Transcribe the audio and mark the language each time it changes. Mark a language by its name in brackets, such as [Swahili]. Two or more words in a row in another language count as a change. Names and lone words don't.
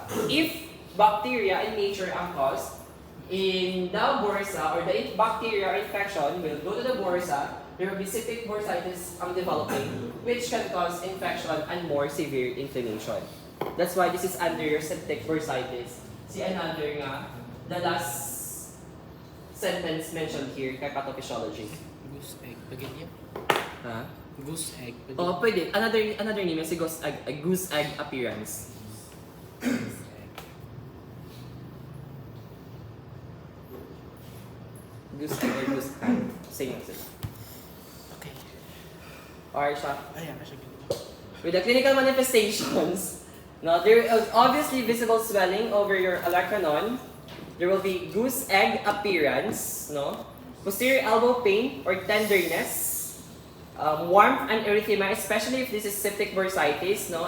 [English] If bacteria in nature ang cause, in the bursa or the bacteria infection will go to the bursa, there will be septic bursitis developing, which can cause infection and more severe inflammation. That's why this is under your septic bursitis. See another nga, the last sentence mentioned here kay pathophysiology. Goose egg, [Filipino] pagin niya? Ha? [English] Goose egg, pagin. [Filipino] Oh, pwede. [English] Another name is a goose egg appearance. Goose egg or goose hand. Same as it. Okay. [Filipino] Or siya. Ayan, kasi [English] With the clinical manifestations, Now, there is obviously visible swelling over your olecranon. There will be goose egg appearance, no? Posterior elbow pain or tenderness, warmth and erythema, especially if this is septic bursitis, no?